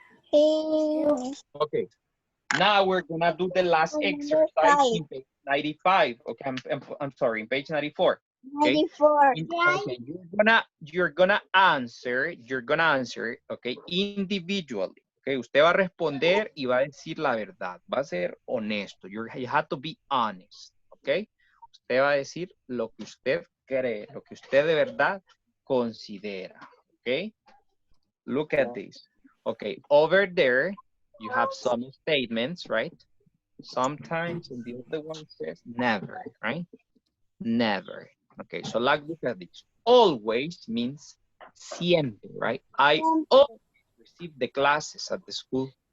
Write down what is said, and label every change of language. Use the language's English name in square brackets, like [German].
[English] Finish. Okay, now we're gonna do the last exercise in page 95. Okay, I'm sorry, in page 94. Okay? 94. Okay, you're gonna answer, okay, individually. [Spanish] Okay, usted va a responder y va a decir la verdad. Va a ser honesto. [English] You have to be honest. Okay? [Spanish] Usted va a decir lo que usted cree, lo que usted de verdad considera. [English] Okay? Look at this. Okay, over there, you have some statements, right? Sometimes, and the other one says never, right? Never. Okay, so like, look at this. Always means siempre, right? I always receive the classes at the school.